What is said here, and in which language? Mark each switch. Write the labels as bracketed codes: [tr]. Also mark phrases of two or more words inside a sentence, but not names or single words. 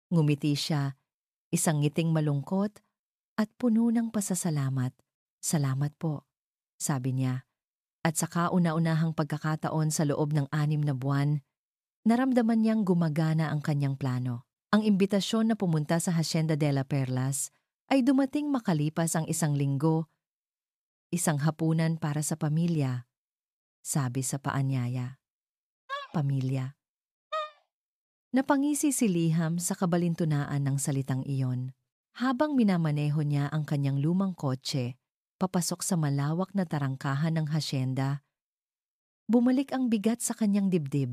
[tl] Ngumiti siya, isang ngiting malungkot at puno ng pasasalamat. "Salamat po," sabi niya. At sa kauna-unahang pagkakataon sa loob ng 6 na buwan, naramdaman niyang gumagana ang kanyang plano. Ang imbitasyon na pumunta sa Hacienda de la Perlas ay dumating makalipas ang 1 linggo, isang hapunan para sa pamilya, sabi sa paanyaya. Pamilya. Napangisi si Liham sa kabalintunaan ng salitang iyon. Habang minamaneho niya ang kanyang lumang kotse, papasok sa malawak na tarangkahan ng hasyenda, bumalik ang bigat sa kanyang dibdib.